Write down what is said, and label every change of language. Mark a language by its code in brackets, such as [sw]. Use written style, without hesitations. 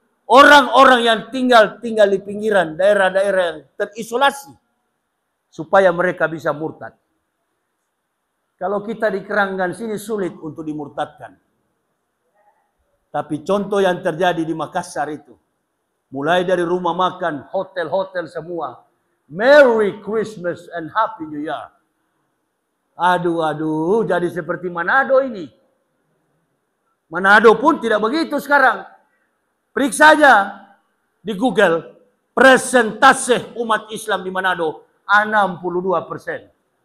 [id] Orang-orang yang tinggal di pinggiran. Daerah-daerah yang terisolasi. Supaya mereka bisa murtad. Kalau kita di Keranggan sini sulit untuk dimurtadkan. Tapi contoh yang terjadi di Makassar itu. Mulai dari rumah makan, hotel-hotel semua. [en] Merry Christmas and Happy New Year. [id] Aduh, jadi seperti Manado ini. Manado pun tidak begitu sekarang. Periksa saja di Google. Persentase umat Islam di Manado 62%.